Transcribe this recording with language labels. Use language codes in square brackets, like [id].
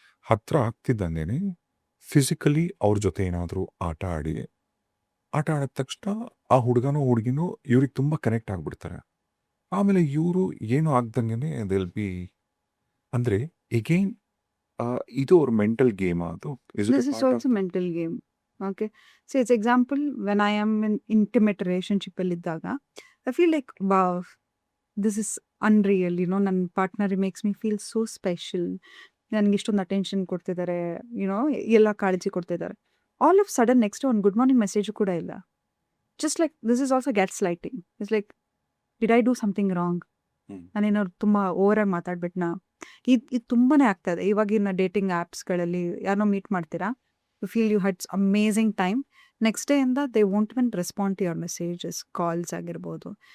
[kn] ಹತ್ರ ಆಗ್ತಿದ್ದಂಗೆನೆ ಫಿಸಿಕಲಿ ಅವ್ರ ಜೊತೆ ಏನಾದರೂ ಆಟ ಆಡಿದ ತಕ್ಷಣ ಆ ಹುಡುಗನೋ ಹುಡುಗಿನೋ ಇವ್ರಿಗೆ ತುಂಬ ಕನೆಕ್ಟ್ ಆಗ್ಬಿಡ್ತಾರೆ. ಆಮೇಲೆ ಇವರು ಏನು ಆಗ್ದಂಗೆ ದಿಲ್ ಬಿ, ಅಂದರೆ ಎಗೈನ್ ಇದು ಅವ್ರ ಮೆಂಟಲ್ ಗೇಮ್. ಅದು [en] This is also mental game. Okay. So it's example when I am in intimate relationship ಇದ್ದಾಗ I feel like wow, this is unreal, ನನ್ನ partner makes me feel so special, [kn] ನನಗೆ ಇಷ್ಟೊಂದು attention ಕೊಡ್ತಿದ್ದಾರೆ, ಎಲ್ಲ ಕಾಳಜಿ ಕೊಡ್ತಿದ್ದಾರೆ. [en] All of sudden next ಒಂದು good morning message ಕೂಡ ಇಲ್ಲ. Just like this is also gas lighting. It's like did I do something wrong? [kn] ನಾನೇನಾದ್ರು ತುಂಬ ಓವರಾಗಿ ಮಾತಾಡ್ಬಿಟ್ನಾ? ಇದು ತುಂಬಾ ಆಗ್ತಾ ಇದೆ ಇವಾಗಿನ ಡೇಟಿಂಗ್ ಆ್ಯಪ್ಸ್ಗಳಲ್ಲಿ. ಯಾರನ್ನೋ ಮೀಟ್ ಮಾಡ್ತೀರಾ, [en] you feel you had amazing time, [kn] next day ಇಂದ [en] they won't even respond to your messages, [kn] calls ಆಗಿರ್ಬೋದು.